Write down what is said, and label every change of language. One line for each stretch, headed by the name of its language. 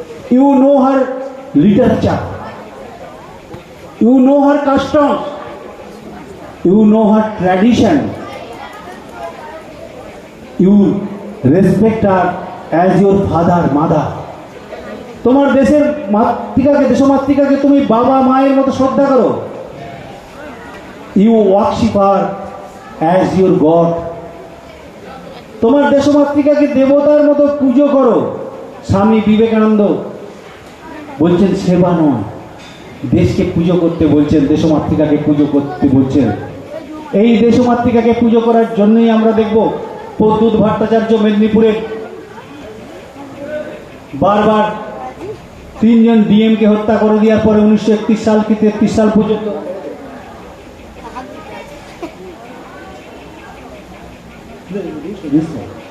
English: You know her literature. You know her customs. You know her tradition. You respect her as your father, mother.
Bangla: তোমার দেশের মাতৃকাকে, দেশমাতৃকাকে তুমি বাবা মায়ের মতো শ্রদ্ধা করো।
English: You worship her as your God.
Bangla: তোমার দেশমাতৃকাকে দেবতার মতো পুজো করো। স্বামী বিবেকানন্দ বলছেন সেবা নয়, দেশকে পুজো করতে বলছেন, দেশমাতৃকাকে পুজো করতে বলছেন। এই দেশমাতৃকাকে পুজো করার জন্যই আমরা দেখব প্রদ্যুৎ ভট্টাচার্য মেদিনীপুরের বারবার 3 জন ডিএমকে হত্যা করে দেওয়ার পরে 1931 সাল কি 33 সাল পর্যন্ত
English: This one.